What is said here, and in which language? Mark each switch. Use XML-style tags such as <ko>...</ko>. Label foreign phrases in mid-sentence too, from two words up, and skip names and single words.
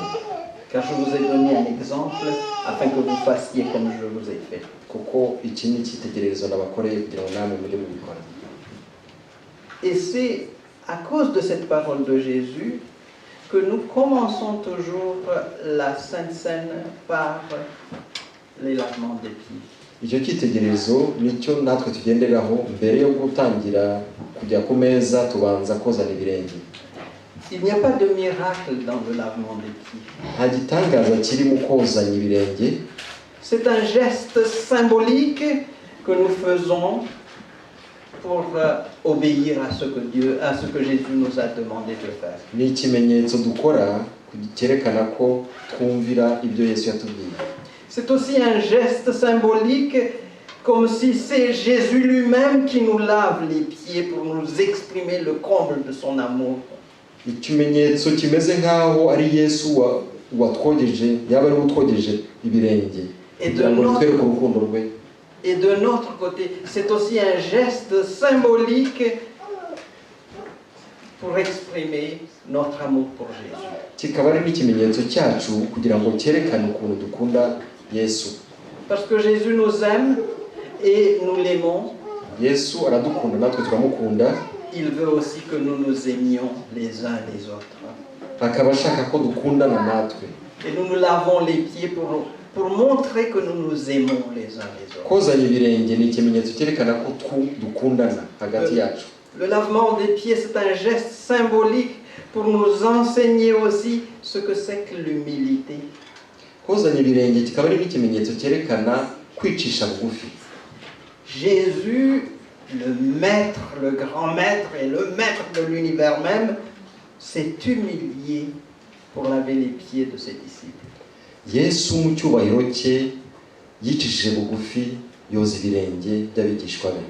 <fr>Car je vous ai donné un exemple afin que vous fassiez comme je vous ai fait.</fr> <rw>Kuko iki ni icyitegererezo nabakoreye kugira ngo namwe mujye mubikora.</rw> <fr>Et c'est à cause de cette parole de Jésus que nous commençons toujours la Sainte Seine par les lavements des pieds.</fr> <rw>Icyo cyitegererezo nicyo natwe tugenderaho mbere yo gutangira kujya ku meza tubanza kozana ibirenge.</rw> <fr>Il n'y a pas de miracle dans le lavement des pieds.</fr> <rw>Nta gitangaza kiri mu kozanya ibirenge.</rw> <fr>C'est un geste symbolique que nous faisons pour obéir à ce que Jésus nous a demandé de faire.</fr> <rw>Ni ikimenyetso dukora cyerekana ko twumvira ibyo Yesu yatubwiye.</rw> <fr>C'est aussi un geste symbolique comme si c'est Jésus lui-même qui nous lave les pieds pour nous exprimer le comble de son amour.</fr> <rw>Ikimenyetso kimeze nkaho ari Yesu watwogeje, yaba ari utwogeje ibirenge.</rw> <fr>Et de notre côté, c'est aussi un geste symbolique pour exprimer notre amour pour Jésus.</fr> <rw>Kikaba ari n'ikimenyetso cyacu kugira ngo cyerekane ukuntu dukunda Yesu.</rw> <fr>Parce que Jésus nous aime et nous l'aimons.</fr> <rw>Yesu aradukunda natwe turamukunda.</rw> <fr>Il veut aussi que nous nous aimions les uns les autres.</fr> <rw>Akaba ashaka ko dukundana natwe.</rw> <fr>Et nous nous lavons les pieds pour montrer que nous nous aimons les uns les autres.</fr> <rw>Kozanya ibirenge ni ikimenyetso cyerekana ko dukundana hagati yacu.</rw> <fr>Le lavement des pieds, c'est un geste symbolique pour nous enseigner aussi ce que c'est que l'humilité.</fr> <rw>Kozanya ibirenge kikaba ari ikimenyetso cyerekana kwicisha bugufi.</rw> <fr>Jésus, le maître, le grand maître et le maître de l'univers même, s'est humilié pour laver les pieds de ses disciples.</fr> <rw>Yesu mu cyubahiro cye yicishije bugufi yoza ibirenge by'abigishwa be.</rw>